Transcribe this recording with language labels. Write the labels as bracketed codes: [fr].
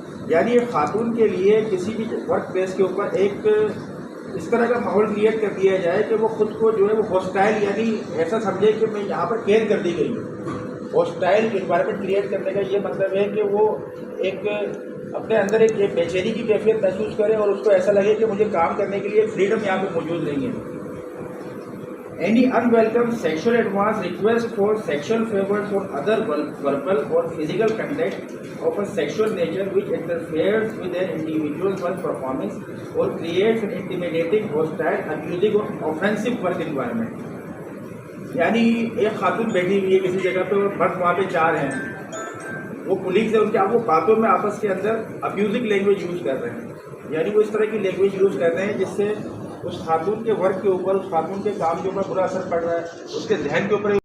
[ur] یعنی ایک خاتون کے لیے کسی بھی ورک پلیس کے اوپر ایک اس طرح کا ماحول کریٹ کر دیا جائے کہ وہ خود کو جو ہے وہ ہاسٹائل، یعنی ایسا سمجھے کہ میں یہاں پر کیئر کر دی گئی ہوں. ہاسٹائل انوائرمنٹ کریٹ کرنے کا یہ مطلب ہے کہ وہ ایک اپنے اندر ایک بے چینی کی کیفیت محسوس کرے اور اس کو ایسا لگے کہ مجھے کام کرنے کے لیے فریڈم یہاں پہ موجود نہیں ہے. [en] Any unwelcome sexual advance request for sexual favors or other verbal or physical contact of a sexual nature which interferes with an individual's work performance or creates an intimidating, hostile, abusing or offensive work environment. [ur] یعنی ایک خاتون بیٹھی ہوئی ہے کسی جگہ پہ اور مرد وہاں پہ 4 ہیں، وہ کولیگز ہیں ان کے، آپ وہ باتوں میں آپس کے اندر ابیوزنگ لینگویج یوز کر رہے ہیں. یعنی وہ اس طرح کی لینگویج یوز کر رہے ہیں جس سے اس خاتون کے ورک کے اوپر، اس خاتون کے کام کے اوپر برا اثر پڑ رہا ہے، اس کے ذہن کے اوپر.